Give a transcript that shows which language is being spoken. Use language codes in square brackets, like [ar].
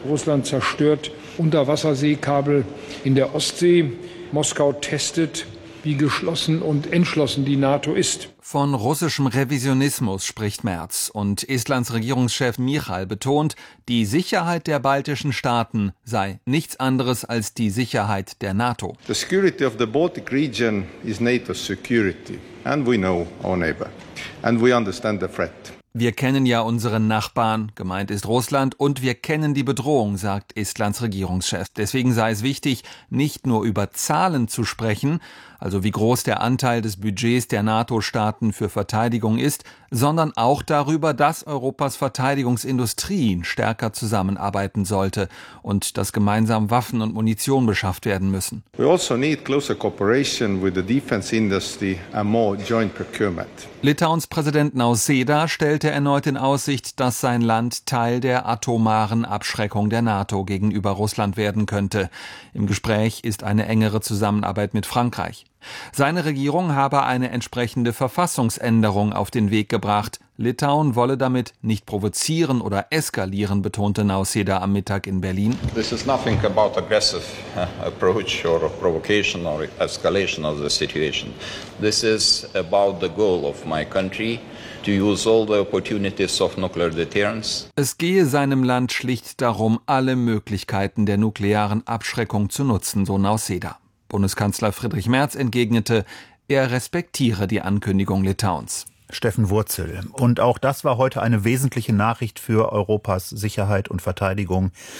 [de] Russland zerstört Unterwasserseekabel in der Ostsee. Moskau testet, wie geschlossen und entschlossen die NATO ist. Von russischem Revisionismus spricht Merz und Estlands Regierungschef Michal betont, die Sicherheit der baltischen Staaten sei nichts anderes als die Sicherheit der NATO. [en] The security of the Baltic region is NATO's security and we know our neighbor and we understand the threat. [de] Wir kennen ja unseren Nachbarn, gemeint ist Russland, und wir kennen die Bedrohung, sagt Estlands Regierungschef. Deswegen sei es wichtig, nicht nur über Zahlen zu sprechen, also wie groß der Anteil des Budgets der NATO-Staaten für Verteidigung ist, sondern auch darüber, dass Europas Verteidigungsindustrie stärker zusammenarbeiten sollte und dass gemeinsam Waffen und Munition beschafft werden müssen. [en] We also need closer cooperation with the defense industry and more joint procurement. [de] Litauens Präsident Nauseda stellte erneut in Aussicht, dass sein Land Teil der atomaren Abschreckung der NATO gegenüber Russland werden könnte. Im Gespräch ist eine engere Zusammenarbeit mit Frankreich. Seine Regierung habe eine entsprechende Verfassungsänderung auf den Weg gebracht. Litauen wolle damit nicht provozieren oder eskalieren, betonte Nauseda am Mittag in Berlin. [en] This is nothing about aggressive approach or provocation or escalation of the situation. This is about the goal of my country. To use all the opportunities of nuclear deterrence. [de] Es gehe seinem Land schlicht darum, alle Möglichkeiten der nuklearen Abschreckung zu nutzen, so Nauseda. Bundeskanzler Friedrich Merz entgegnete, er respektiere die Ankündigung Litauens. Steffen Wurzel. Und auch das war heute eine wesentliche Nachricht für Europas Sicherheit und Verteidigung.